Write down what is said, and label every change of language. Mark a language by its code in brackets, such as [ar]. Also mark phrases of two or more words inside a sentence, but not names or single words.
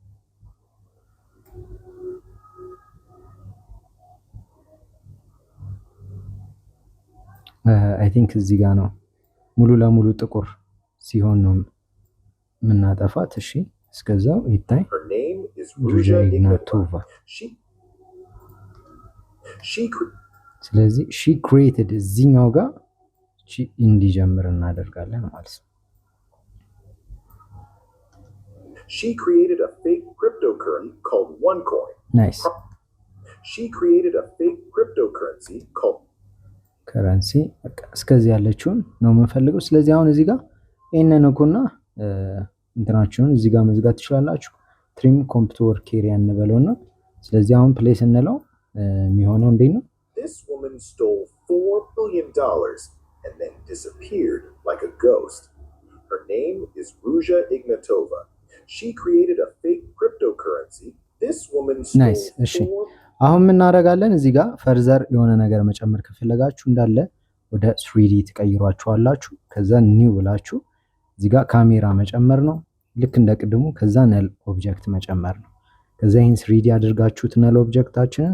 [en] I think [am] እዚህ ጋር ነው ሙሉ ለሙሉ ጥቁር ሲሆን ነው የምናጠፋት። እሺ እስከዛው ይታይ። ሩጃ ኢግናቶቫ። ስለዚህ [en] she created [am] እዚህኛው ጋር እንዲጀምር እናደርጋለን ማለት ነው። [en] She created a fake cryptocurrency called OneCoin. Nice. She created a fake cryptocurrency called [am] ከረንሲ እስከዚህ ያለችውን ነው የምንፈልገው። ስለዚህ አሁን እዚህ ጋር ይሄንን እኮና እንትናችሁን እዚህ ጋር መዝጋት ትችላላችሁ። [en] trim computer area [am] እንበለውና ስለዚህ አሁን ፕሌስ እንለው የሚሆነው እንዴት ነው? [en] This woman stole $4 billion and then disappeared like a ghost. Her name is Ruja Ignatova. She created a fake cryptocurrency. This woman stole Nice. [am] እሺ አሁን ምን እናደርጋለን? እዚህ ጋር ፈርዘር የሆነ ነገር መጨመር ከፈለጋችሁ እንዳለ ወደ 3D ትቀይሯቸዋላችሁ። ከዛ ኒው ብላችሁ እዚህ ጋር ካሜራ መጨመር ነው ልክ እንደ ቅድሙ። ከዛ [en] null object [am] መጨመር ነው። ከዛ ይሄን 3D አድርጋችሁት ነል ኦብጀክታችንን